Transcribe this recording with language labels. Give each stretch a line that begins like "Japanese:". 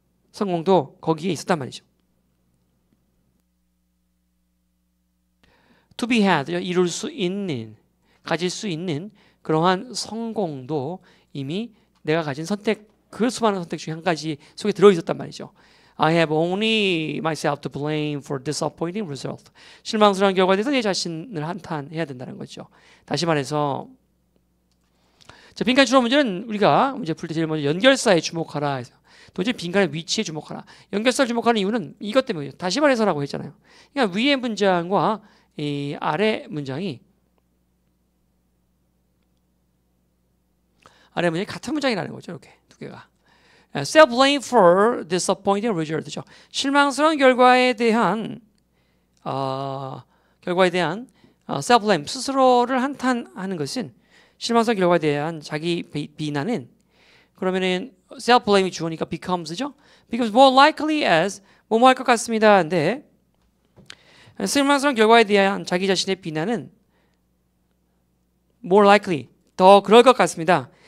Korean: 성공도 거기에 있었단 말이죠.
English: to be had
Korean: 이룰 수 있는 가질 수 있는 그러한 성공도 이미 내가 가진 선택 그 수많은 선택 중에 한 가지 속에 들어있었단 말이죠.
English: I have only myself to blame for disappointing result.
Korean: 실망스러운 결과에 대해서 내 자신을 한탄해야 된다는 거죠. 다시 말해서 자, 빈칸 추론 문제는 우리가 문제 풀 때 제일 먼저 연결사에 주목하라 해서 도저히 빈칸의 위치에 주목하라. 연결사를 주목하는 이유는 이것 때문이에요. 다시 말해서라고 했잖아요. 그러니까 위의 문장과 이 아래 문장이 같은 문장이라는 거죠. 이렇게 두 개가.
English: Self-blame for disappointing result죠.
Korean: 실망스러운 결과에 대한 self-blame 스스로를 한탄하는 것은 실망스러운 결과에 대한 자기 비난은 그러면은 self-blame이 주어니까 becomes죠.
English: becomes more likely as
Korean: 뭐뭐 할 것 같습니다. 근데 실망스러운 결과에 대한 자기 자신의 비난은 more likely 더 그럴 것 같습니다.